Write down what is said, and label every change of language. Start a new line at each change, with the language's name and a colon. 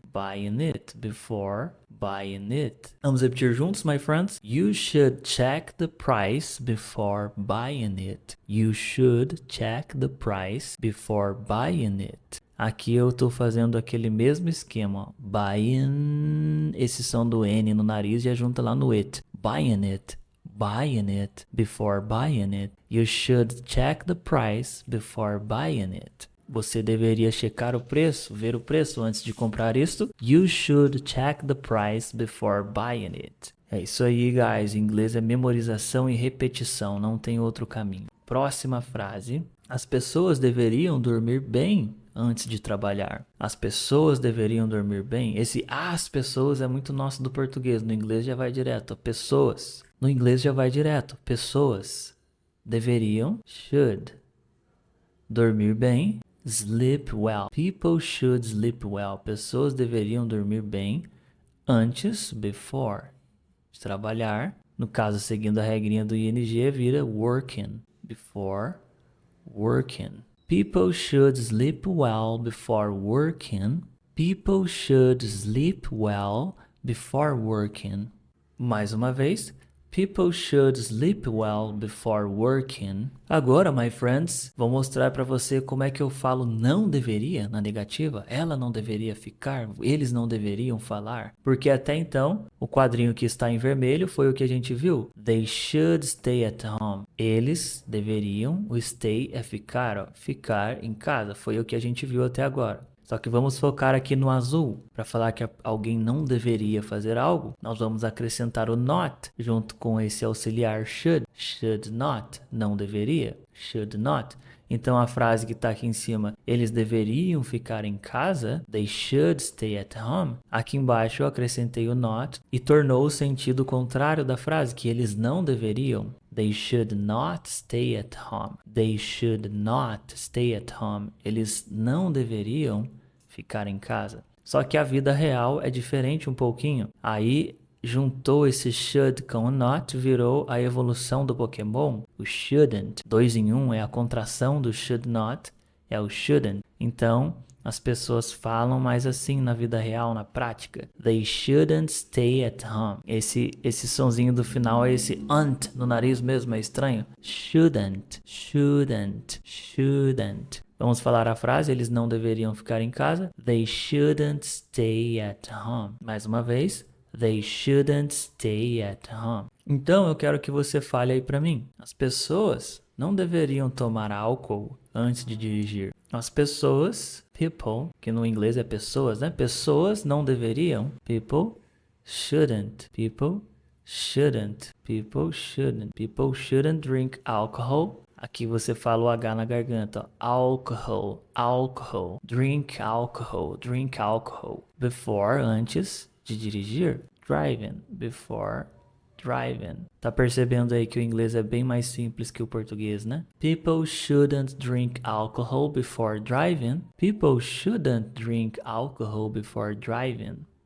English: Buying it, before buying it.
Portuguese: Vamos repetir juntos,
English: my friends? You should check the price before buying it. You should check the price before buying it.
Portuguese: Aqui eu tô fazendo aquele mesmo esquema, ó. Buying, esse som do N no nariz já junta lá no it.
English: Buying it. Buying it before buying it. You should check the price before buying it.
Portuguese: Você deveria checar o preço, ver o preço antes de comprar isto.
English: You should check the price before buying it.
Portuguese: É isso aí, guys. Inglês é memorização e repetição, não tem outro caminho. Próxima frase. As pessoas deveriam dormir bem antes de trabalhar. As pessoas deveriam dormir bem. Esse as pessoas é muito nosso do português. No inglês já vai direto. Pessoas. No inglês já vai direto. Pessoas deveriam, should, dormir bem.
English: Sleep well. People should sleep well.
Portuguese: Pessoas deveriam dormir bem antes, before, de trabalhar. No caso, seguindo a regrinha do ing, vira working.
English: Before working. People should sleep well before working. People should sleep well before working.
Portuguese: Mais uma vez.
English: People should sleep well before working.
Portuguese: Agora,
English: my friends,
Portuguese: vou mostrar para você como é que eu falo não deveria na negativa. Ela não deveria ficar, eles não deveriam falar. Porque até então, o quadrinho que está em vermelho foi o que a gente viu.
English: They should stay at home.
Portuguese: Eles deveriam, o stay é ficar, ó, ficar em casa. Foi o que a gente viu até agora. Só que vamos focar aqui no azul. Para falar que alguém não deveria fazer algo, nós vamos acrescentar o not junto com esse auxiliar should. Should not, não deveria. Should not. Então a frase que está aqui em cima, eles deveriam ficar em casa,
English: they should stay at home.
Portuguese: Aqui embaixo eu acrescentei o not e tornou o sentido contrário da frase, que eles não deveriam.
English: They should not stay at home. They should not stay at home.
Portuguese: Eles não deveriam ficar em casa. Só que a vida real é diferente um pouquinho. Aí juntou esse should com o not, virou a evolução do Pokémon, o shouldn't. 2 em 1 é a contração do should not, é o shouldn't. Então, as pessoas falam mais assim na vida real, na prática.
English: They shouldn't stay at home.
Portuguese: Esse sonzinho do final é esse ant no nariz mesmo, é estranho.
English: Shouldn't, shouldn't, shouldn't.
Portuguese: Vamos falar a frase, eles não deveriam ficar em casa.
English: They shouldn't stay at home.
Portuguese: Mais uma vez.
English: They shouldn't stay at home.
Portuguese: Então, eu quero que você fale aí para mim. As pessoas não deveriam tomar álcool antes de dirigir. As pessoas, people, que no inglês é pessoas, né? Pessoas não deveriam.
English: People shouldn't. People shouldn't. People shouldn't. People shouldn't drink alcohol.
Portuguese: Aqui você fala o H na garganta.
English: Alcohol. Alcohol. Drink alcohol. Drink alcohol. Before,
Portuguese: antes de dirigir.
English: Driving. Before driving.
Portuguese: Tá percebendo aí que o inglês é bem mais simples que o português, né?
English: People shouldn't drink alcohol before driving. People shouldn't drink alcohol before driving.